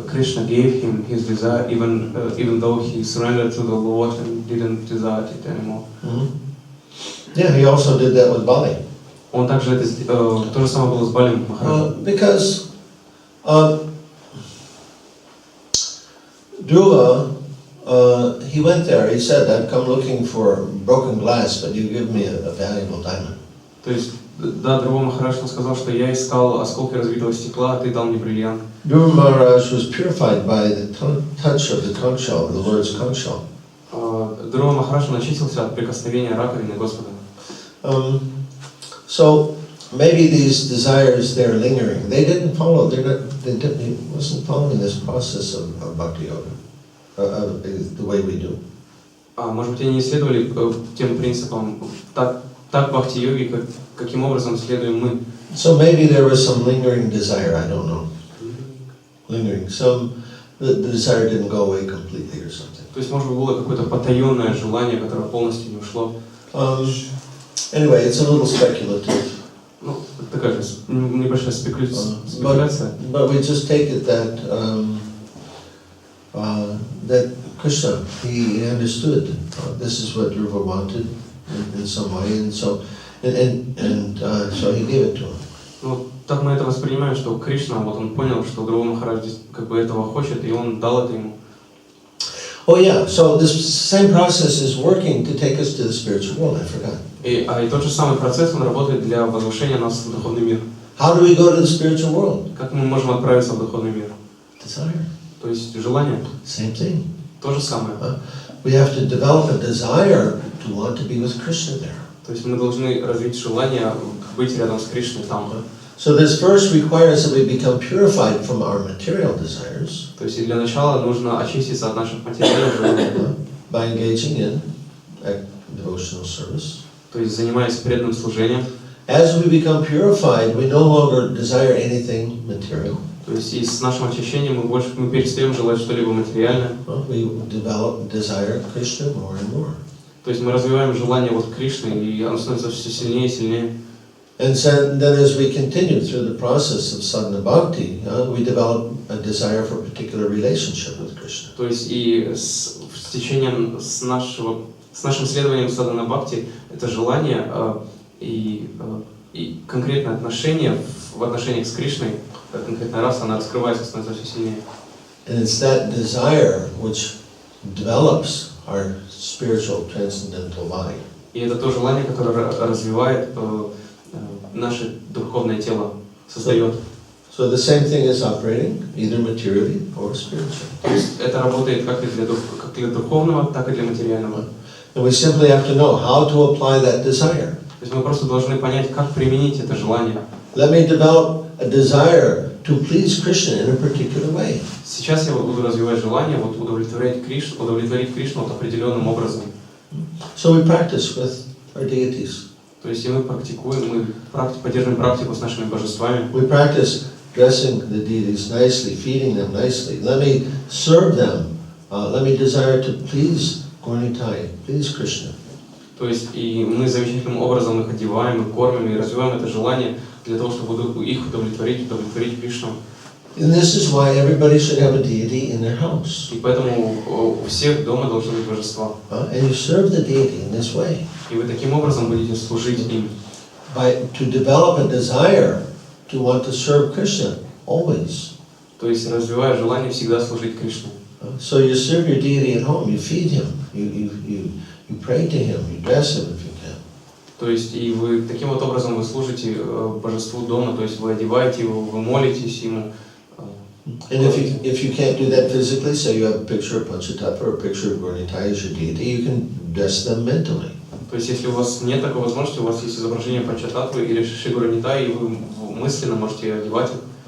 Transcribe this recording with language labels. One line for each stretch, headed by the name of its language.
English: Krishna gave him his desire, even though he surrendered to the Lord and didn't desire it anymore. Yeah, he also did that with Bali.
Russian: Он также то же самое было с Балем Махараджем.
English: Because Dhruva, he went there, he said, I've come looking for broken glass, but you give me a valuable diamond.
Russian: То есть, да, Dhruva Махарадж сказал, что я искал осколки разбитого стекла, а ты дал мне бриллиант.
English: Dhruva Maharaj was purified by the touch of the conch shell, the Lord's conch shell.
Russian: Dhruva Махарадж очистился от прикосновения раковины Господа.
English: So maybe these desires, they're lingering. They didn't follow. He wasn't following this process of bhakti yoga, the way we do.
Russian: Может быть, они не следовали тем принципам так бхакти-йоги, каким образом следуем мы.
English: So maybe there was some lingering desire. I don't know. Lingering. The desire didn't go away completely or something.
Russian: То есть, может быть, было какое-то потаенное желание, которое полностью не ушло.
English: Anyway, it's a little speculative.
Russian: Ну, такая же небольшая спекуляция.
English: But we just take it that that Krishna, he understood this is what Dhruva wanted in some way, and so he gave it to him.
Russian: Ну, так мы это воспринимаем, что Кришна, вот он понял, что Dhruva Махарадж как бы этого хочет, и он дал это ему.
English: Oh yeah, so this same process is working to take us to the spiritual world. I forgot.
Russian: И тот же самый процесс, он работает для возвышения нас в духовный мир.
English: How do we go to the spiritual world?
Russian: Как мы можем отправиться в духовный мир?
English: Desire.
Russian: То есть желание.
English: Same thing.
Russian: То же самое.
English: We have to develop a desire to want to be with Krishna there.
Russian: То есть мы должны развить желание быть рядом с Кришной там.
English: So this first requires that we become purified from our material desires.
Russian: То есть для начала нужно очиститься от наших материальных желаний.
English: By engaging in devotional service.
Russian: То есть занимаясь преданным служением.
English: As we become purified, we no longer desire anything material.
Russian: То есть и с нашим очищением мы перестаем желать что-либо материальное.
English: We develop desire Krishna more and more.
Russian: То есть мы развиваем желание вот Кришны, и оно становится все сильнее и сильнее.
English: And so then as we continue through the process of sadhana bhakti, we develop a desire for a particular relationship with Krishna.
Russian: То есть и с течением с нашим следованием садхана бхакти это желание и конкретное отношение в отношениях с Кришной, конкретная раса, она раскрывается, становится все сильнее.
English: And it's that desire which develops our spiritual transcendental body.
Russian: И это то желание, которое развивает наше духовное тело, создает.
English: So the same thing is operating either materially or spiritually.
Russian: То есть это работает как для духовного, так и для материального.
English: And we simply have to know how to apply that desire.
Russian: То есть мы просто должны понять, как применить это желание.
English: Let me develop a desire to please Krishna in a particular way.
Russian: Сейчас я буду развивать желание вот удовлетворить Кришну вот определенным образом.
English: So we practice with our deities.
Russian: То есть и мы практикуем, поддерживаем практику с нашими божествами.
English: We practice dressing the deities nicely, feeding them nicely. Let me serve them. Let me desire to please Gauranitai, please Krishna.
Russian: То есть и мы замечательным образом их одеваем, и кормим, и развиваем это желание для того, чтобы их удовлетворить Кришну.
English: And this is why everybody should have a deity in their house.
Russian: И поэтому у всех дома должны быть божества.
English: And you serve the deity in this way.
Russian: И вы таким образом будете служить им.
English: To develop a desire to want to serve Krishna always.
Russian: То есть развивая желание всегда служить Кришне.
English: So you serve your deity at home. You feed him. You pray to him. You dress him if you can.
Russian: То есть и вы таким вот образом вы служите божеству дома. То есть вы одеваете его, вы молитесь ему.
English: And if you can't do that physically, say you have a picture of Panchatattva or a picture of Gauranitai as your deity, you can dress them mentally.
Russian: То есть если у вас нет такой возможности, у вас есть изображение Панчататтвы или Шиши Гуранитай, и вы мысленно можете одевать их.